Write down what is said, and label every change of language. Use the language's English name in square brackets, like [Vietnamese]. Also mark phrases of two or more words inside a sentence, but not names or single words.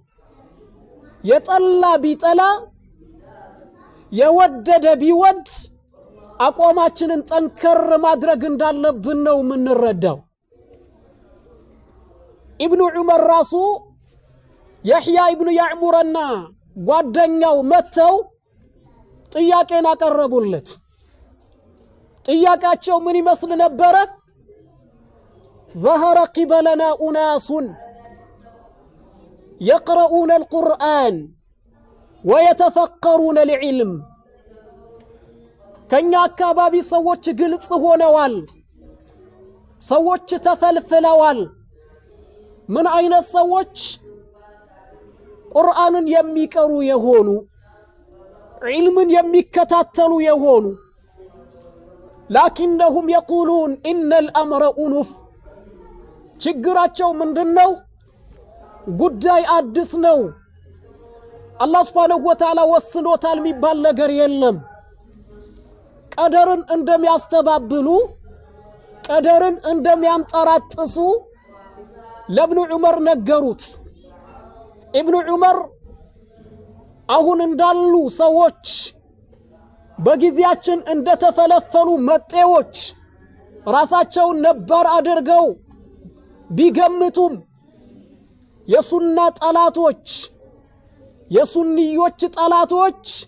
[Amharic] የጠላ ቢጠላ የወደደ ቢወድ አቋማችንን ጠንከር ማድረግ እንዳለብን ነው ምንረዳው ኢብኑ ዑመር ራሱ የህያ ኢብኑ ያዕሙርና ጓደኛው መተው ጥያቄን አቀረቡለት ጥያቄያቸው ምን ይመስል ነበር [Arabic] ظهر قبلنا أناس يقرؤون القرآن ويتفقرون العلم كنيا [Amharic] አካባቢ ሰዎች ግልጽ ሆነዋል ሰዎች ተፈልፍለዋል ምን አይነት ሰዎች ቁርአንን የሚቀሩ የሆኑ ዒልምን የሚከታተሉ የሆኑ [Arabic] لكنهم يقولون إن الأمر أنف [Amharic] ችግራቸው ምንድነው ጉዳይ አዲስ ነው አላህ [Arabic] سبحانه وتعالى [Amharic] ወስኖታል የሚባል ነገር የለም ቀደርን እንደሚያስተባብሉ ቀደርን እንደሚያንጠራጥሱ ለኢብኑ ዑመር ነገሩት ኢብኑ ዑመር አሁን እንዳሉ ሰዎች በጊዜያችን እንደተፈለፈሉ መጤዎች ራሳቸውን ነበር አድርገው ቢገምቱም የሱና ጠላቶች የሱንዮች ጠላቶች